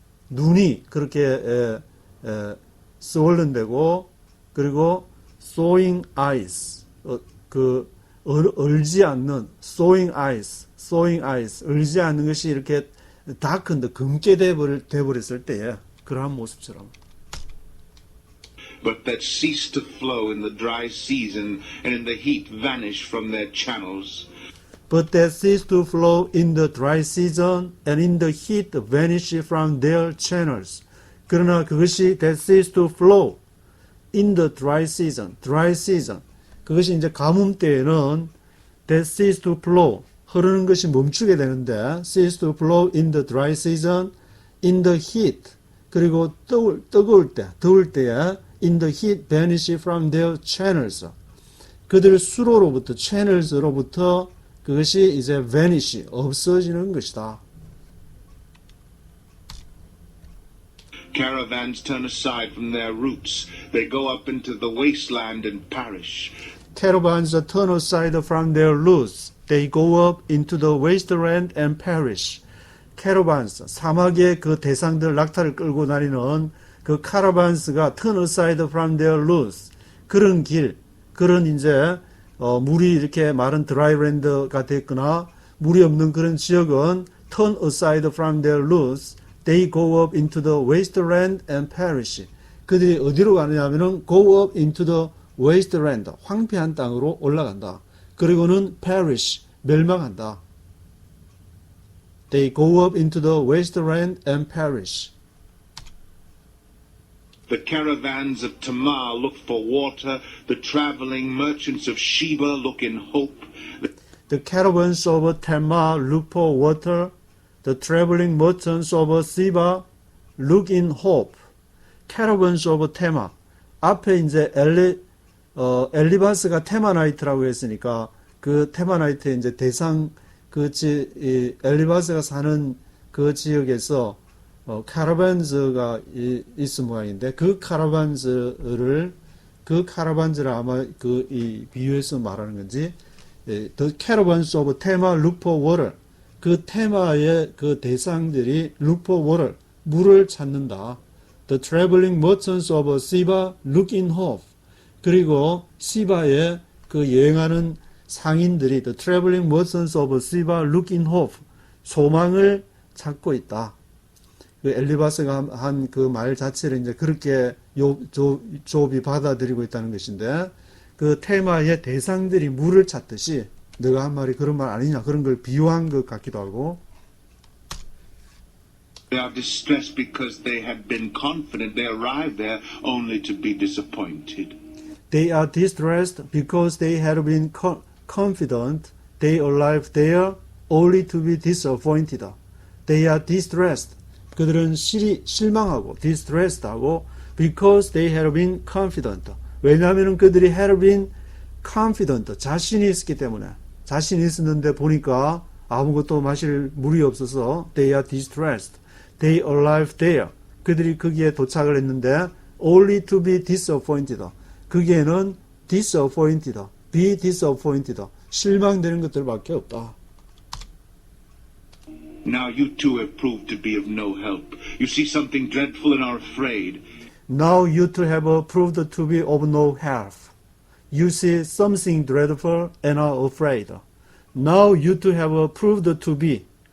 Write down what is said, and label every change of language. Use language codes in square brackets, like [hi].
[ko] 눈이 그렇게 swollen 되고 그리고 [en] thawing ice [ko] 얼지 않는 thawing ice 얼지 않는 것이 이렇게 darkened 검게 돼버렸을 때에 그러한 모습처럼 [en] but that cease to flow in the dry season and in the heat vanish from their channels. But that cease to flow in the dry season and in the heat vanish from their channels. [ko] 그러나 그것이 [en] that cease to flow in the dry season. [ko] 그것이 이제 가뭄 때에는 [en] that cease to flow [ko] 흐르는 것이 멈추게 되는데 [en] cease to flow in the dry season, in the heat [ko] 그리고 더울 때에 [en] in the heat vanish from their channels. [ko] 그들 수로로부터 channels로부터 그것이 이제 [en] vanish [ko] 없어지는 것이다. [en] Caravans turn aside from their routes. They go up into the wasteland and perish. Caravans turn aside from their routes. They go up into the wasteland and perish. [ko] Caravans, 사막의 그 대상들 낙타를 끌고 다니는 그 caravans가 [en] turn aside from their routes. [ko] 그런 이제 물이 이렇게 마른 드라이랜드가 됐거나 물이 없는 그런 지역은 [en] turn aside from their routes. They go up into the wasteland and perish. [ko] 그들이 어디로 가느냐면은 [en] go up into the wasteland, [ko] 황폐한 땅으로 올라간다. 그리고는 [en] perish, [ko] 멸망한다. [en] They go up into the wasteland and perish. The caravans of Tamar look for water. The traveling merchants of Sheba look in hope. The caravans of Tamar look for water. The traveling merchants of Sheba look in hope. Caravans of Tamar. [ko] 앞에 이제 엘리바스가 테마나이트라고 했으니까 그 테마나이트의 이제 대상 엘리바스가 사는 그 지역에서 카라반즈가 있을 모양인데 그 카라반즈를 아마 이 비유해서 말하는 건지 [en] The caravans of Tamar look for water. [ko] 그 테마의 그 대상들이 [en] look for water. [ko] 물을 찾는다. [en] The traveling merchants of Sheba look in hope. [ko] 그리고 시바의 그 여행하는 상인들이 [en] The traveling merchants of Sheba look in hope. [ko] 소망을 찾고 있다. 그 엘리바스가 한 그 말 자체를 이제 그렇게 욥이 받아들이고 있다는 것인데 그 테마의 대상들이 물을 찾듯이 너가 한 말이 그런 말 아니냐 그런 걸 비유한 것 같기도 하고 [en] They are distressed because they had been confident. They arrived there only to be disappointed. They are distressed because they had been confident. They arrived there only to be disappointed. They are distressed. [ko] 그들은 실망하고 [en] distressed하고 because they had been confident. [ko] 왜냐하면 그들이 [en] had been confident. [ko] 자신이 있었기 때문에 자신이 있었는데 보니까 아무것도 마실 물이 없어서 [en] they are distressed. They arrived there. [ko] 그들이 거기에 도착을 했는데 [en] only to be disappointed. [ko] 거기에는 [en] disappointed, be disappointed. [ko] 실망되는 것들밖에 없다. [en] Now you too have proved to be of no help. You see something dreadful and are afraid. Now you too have proved to be of no help. You see something dreadful and are afraid. Now you too have proved to be.